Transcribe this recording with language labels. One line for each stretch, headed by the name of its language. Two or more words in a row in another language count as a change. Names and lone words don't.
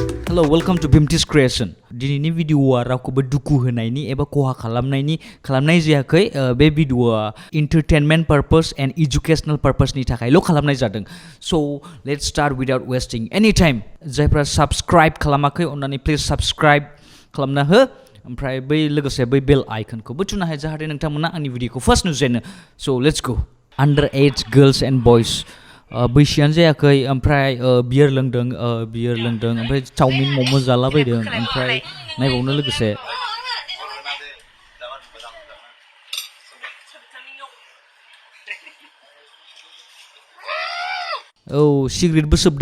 English: Hello, welcome to Bimtis Creation.
Bodo: Dinini videoa रावखौबो दुखु होनायनि एबा खहा खालामनाय जायाखै बे भिडिअआ
English: entertainment purpose and educational purpose
Bodo: नि थाखायल' खालामनाय जादों.
English: So let's start without wasting any time.
Bodo: जायफ्रा subscribe खालामाखै अन्नानै please subscribe खालामना हो. ओमफ्राय बै लोगोसे बै बेल आइकनखौबो थुना हो जाहाथे नोंथांमोना आंनि भिडिअखौ फार्स्ट नुजेनो.
English: So let's go. Underage girls and boys.
Bodo: बैसोआनो जायाखै ओमफ्राय बियर लोंदों ओमफ्राय चाउमिन मम' जालाबायदों ओमफ्राय नायबावनो लोगोसे सिगारेटबो सोबदों.